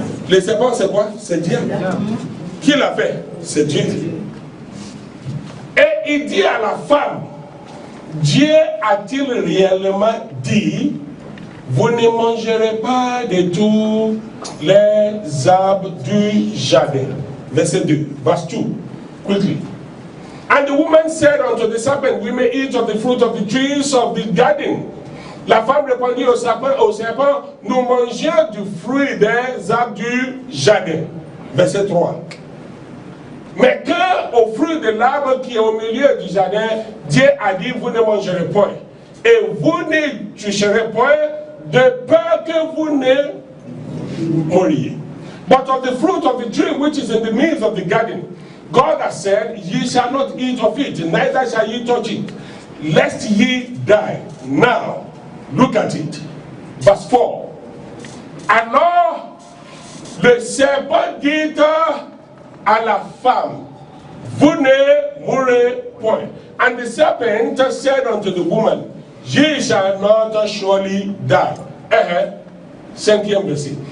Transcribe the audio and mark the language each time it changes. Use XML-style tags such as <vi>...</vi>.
<fr>Les serpents, c'est quoi? C'est Dieu. Qui l'a fait? C'est Dieu. Et il dit à la femme, Dieu a-t-il réellement dit, vous ne mangerez pas de tous les arbres du jardin? Verset 2,</fr> <en>verse 2, quickly. And the woman said unto the serpent, we may eat of the fruit of the trees of the garden.</en> <fr>La femme répondit au serpent, nous mangeons du fruit des arbres du jardin. Verset 3. Mais qu'au fruit de l'arbre qui est au milieu du jardin, Dieu a dit, vous ne mangerez point. Et vous ne toucherez point, de peur que vous ne mouriez.</fr> <en>But of the fruit of the tree which is in the midst of the garden, God has said, ye shall not eat of it, neither shall ye touch it, lest ye die. Now, look at it. Verse 4.</en> <fr>Alors, le serpent dit à la femme, vous ne mourrez point.</fr> <en>And the serpent said unto the woman, ye shall not surely die.</en> <fr>Cinquième verset.</fr>